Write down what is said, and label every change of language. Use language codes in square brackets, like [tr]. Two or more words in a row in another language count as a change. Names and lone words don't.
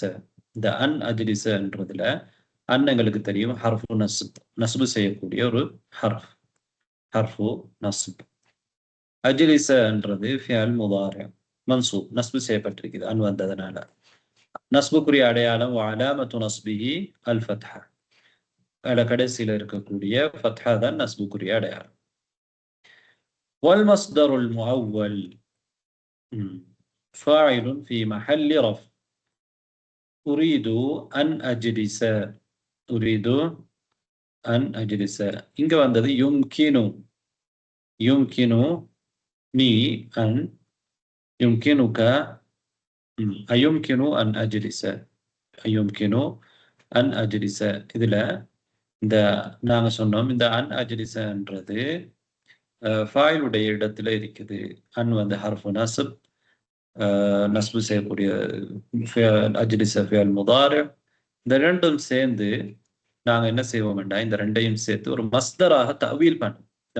[ta] இந்த அன் அஜ்லிஸன்றதுல அன் எங்களுக்கு தெரியும் [ar] حرف نصب, [ta] நஸ்பு செய்யக்கூடிய ஒரு ஹர்ஃப், [ar] حرف نصب. [ta] அஜ்லிஸன்றது [ar] فعل مضارع منصوب, [ta] நஸ்பு செய்யப்பட்டிருக்குது அன் வந்ததனால. நஸ்புக்குரிய அடையாளம் [ar] وعلامة نصبه الفتحة. [ta] அதுல கடைசியில இருக்கக்கூடிய ஃபத்ஹா தான் நஸ்புக்குரிய அடையாளம். [ar] والمصدر المؤول فاعل في محل رفع. أريد أن أجلس. أريد أن أجلس. إنك وندي يمكن، يمكنني أن، يمكنك، أيمكن أن أجلس، أيمكن أن أجلس. [ta] إذا இந்த நாங்கள் சொன்னோம் இந்த அன் அஜ்லிஸன்றது ஃபாயிலுடைய இடத்துல இருக்குது. அன் வந்து [ar] حرف نصب, [ta] நஸ்பு செய்யக்கூடிய [ar] أجلس فعل مضارع. [ta] இந்த ரெண்டும் சேர்ந்து நாங்கள் என்ன செய்வோம்டா, இந்த ரெண்டையும் சேர்த்து ஒரு மஸ்தராக தஅவீல் பண்ணுவோம்.